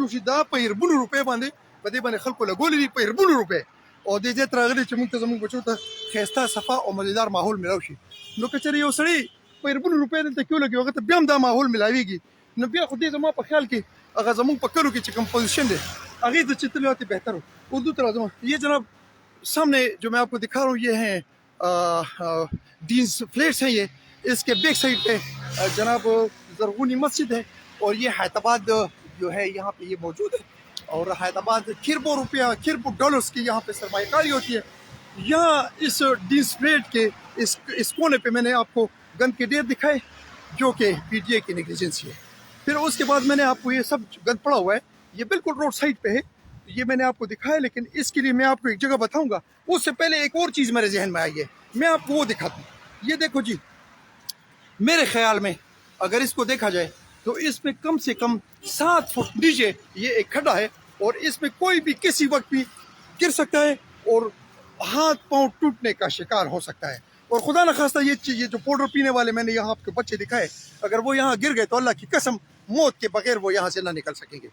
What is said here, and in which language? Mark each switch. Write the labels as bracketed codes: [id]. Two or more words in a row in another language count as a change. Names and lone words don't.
[ps] جوړ شي دا په اربونو روپۍ باندې په دې باندې خلکو لګولي دي په اربونو روپۍ او دې ځای ته راغلي چې موږ ته زموږ بچو ته ښایسته صفا او مزېدار ماحول میلاو شي نو که چېرې یو سړی په اربونو روپۍ دلته کې ولګي هغه ته بیا هم دا ماحول میلاویږي نو بیا خو دې زما په خیال کې هغه زموږ په کلو کې چې کوم پوزیشن دی هغې ته چې تللی [ur] ہوتی بهتر ہو [ps] اردو ته راځم [ur] یہ جناب سامنے جو میں آپ کو دکھا رہا ہوں یہ ہیں ڈینز فلیٹس ہیں یہ اس کے بیک سائڈ پہ جناب زرغونی مسجد ہے اور یہ حیات آباد جو ہے یہاں پہ یہ موجود ہے اور حیات آباد کھربو ڈالرز کی یہاں پہ سرمایہ کاری ہوتی ہے یہاں اس ڈینز فلیٹ کے اس کونے پہ میں نے آپ کو گند کے ڈھیر دکھائے جو کہ پی ڈی اے کی نیگلیجنسی ہے پھر اس کے بعد میں نے آپ کو یہ سب گند پڑا ہوا ہے یہ بالکل روڈ سائڈ پہ ہے یہ میں نے آپ کو دکھایا لیکن اس کے لیے میں آپ کو ایک جگہ بتاؤں گا اس سے پہلے ایک اور چیز میرے ذہن میں آئی ہے میں آپ کو وہ دکھاتا ہوں یہ دیکھو جی میرے خیال میں اگر اس کو دیکھا جائے تو اس میں کم سے کم 7 فٹ نیچے یہ ایک کھڈا ہے اور اس میں کوئی بھی کسی وقت بھی گر سکتا ہے اور ہاتھ پاؤں ٹوٹنے کا شکار ہو سکتا ہے. اور خدا نہ خواستہ یہ جو پاؤڈر پینے والے میں نے یہاں آپ کے بچے دکھائے، اگر وہ یہاں گر گئے تو اللہ کی قسم موت کے بغیر وہ یہاں سے نہ نکل سکیں گے.